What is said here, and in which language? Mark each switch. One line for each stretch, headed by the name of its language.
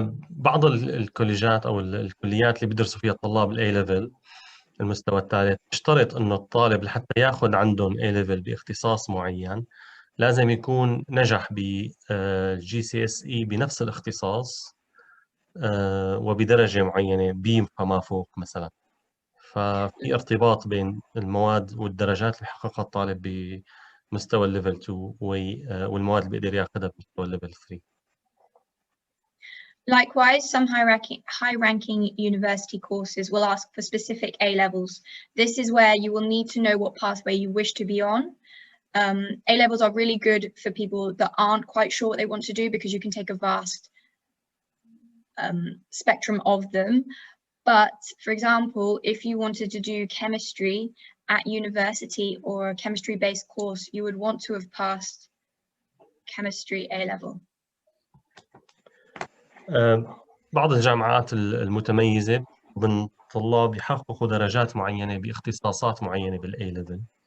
Arabic: بعض الكوليجات أو الكليات اللي بيدرسوا فيها الطلاب ال A-level المستوى الثالث تشترط إنه الطالب لحتى ياخذ عندهم A-level باختصاص معين لازم يكون نجح ب Gcse بنفس الاختصاص وبدرجة معينة B فما فوق مثلا. ففي ارتباط بين المواد والدرجات اللي حققها الطالب بمستوى الليفل 2 والمواد اللي بيقدر ياخذها بمستوى الليفل 3.
English: Likewise, some high-ranking university courses will ask for specific A-levels. This is where you will need to know what pathway you wish to be on. A-levels are really good for people that aren't quite sure what they want to do because you can take a vast spectrum of them. But for example, if you wanted to do chemistry at university or a chemistry-based course, you would want to have passed chemistry A-level.
Arabic: بعض الجامعات المتميزة من طلاب يحققوا درجات معينة باختصاصات معينة بالA level،